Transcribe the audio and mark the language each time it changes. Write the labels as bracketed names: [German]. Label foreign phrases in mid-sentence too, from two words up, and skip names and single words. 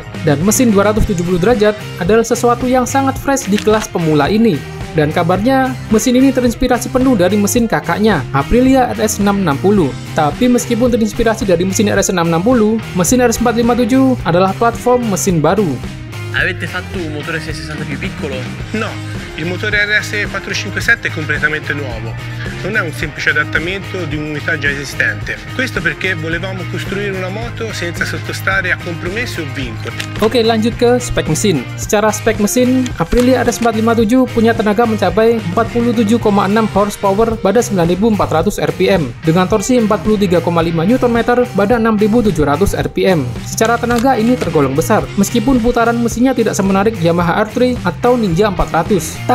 [Indonesian] Dan mesin 270 derajat adalah sesuatu yang sangat fresh di kelas pemula ini. Dan kabarnya, mesin ini terinspirasi penuh dari mesin kakaknya, Aprilia RS660. Tapi meskipun terinspirasi dari mesin RS660, mesin RS457 adalah platform mesin baru. [Italian] Avete fatto un motore 660 più piccolo? No, il motore RS457 è completamente nuovo, non è un semplice adattamento di un'unità già esistente. Questo perché volevamo costruire una moto senza sottostare a compromessi o vincoli. [Indonesian] Oke, lanjut ke spek mesin. Secara spek mesin, Aprilia RS457 punya tenaga mencapai 47,6 horsepower pada 9.400 rpm dengan torsi 43,5 Nm pada 6.700 rpm. Secara tenaga ini tergolong besar, meskipun putaran mesinnya tidak semenarik Yamaha R3 atau Ninja 400.